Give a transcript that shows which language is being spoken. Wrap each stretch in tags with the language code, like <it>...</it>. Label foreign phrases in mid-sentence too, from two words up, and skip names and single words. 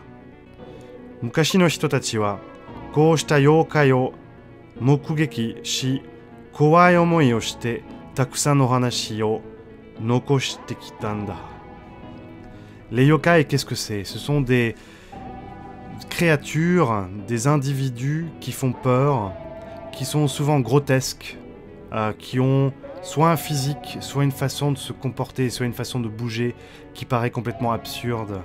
<ja>昔の人たちはこうした妖怪を目撃し、怖い思いをしてたくさんの話を残してきたんだ。</ja> <fr>Les yokai, qu'est-ce que c'est? Ce sont des créatures, des individus qui font peur, qui sont souvent grotesques, qui ont soit un physique, soit une façon de se comporter, soit une façon de bouger qui paraît complètement absurde.</fr>